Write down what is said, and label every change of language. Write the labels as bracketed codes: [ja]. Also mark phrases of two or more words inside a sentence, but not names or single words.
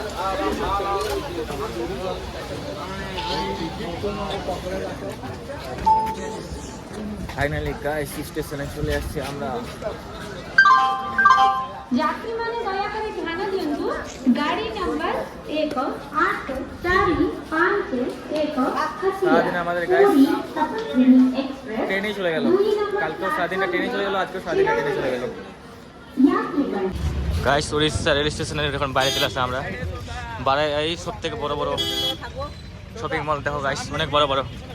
[bn] ফাইনালি গাইস স্টেশনে চলে আসছি আমরা। [or] ଯାତ୍ରୀମାନେ ଦୟାକରି ଧ୍ୟାନ ଦିଅନ୍ତୁ, ଗାଡ଼ି ନମ୍ବର 18451 [bn] সারাদিন আমাদের গাইস ট্রেনে চলে গেল। কালকেও সারাদিনটা ট্রেনে চলে গেল, আজকেও সারাদিনটা ট্রেনে চলে গেল। গাইস উড়িষ্যা রেল স্টেশনের এখন বাইরে চলে আসছে আমরা। বাইরে এই সব থেকে বড় বড় শপিং মল দেখো গাইস, অনেক বড় বড়।